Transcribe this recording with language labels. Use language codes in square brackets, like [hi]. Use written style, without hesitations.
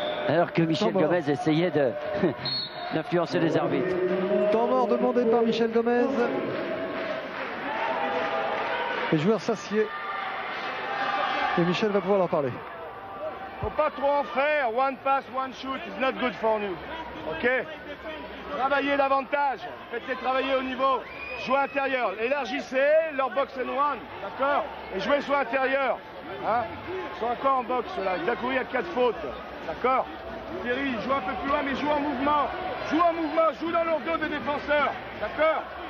[fr] Alors que Michel Gomez essayait d'influencer les arbitres. Temps mort demandé par Michel Gomez. Les joueurs s'assiedent. Et Michel va pouvoir leur parler. Faut pas trop en faire. [en] One pass, one shoot is not good for you. [fr] Ok? Travaillez davantage. Faites-les travailler au niveau. Jouez intérieur. Élargissez leur box and one. D'accord? Et jouez sur intérieur. Hein? Ils sont encore en boxe là. Dakouri a 4 fautes. D'accord? Thierry, joue un peu plus loin, mais joue en mouvement. Joue en mouvement, joue dans leur dos des défenseurs. D'accord?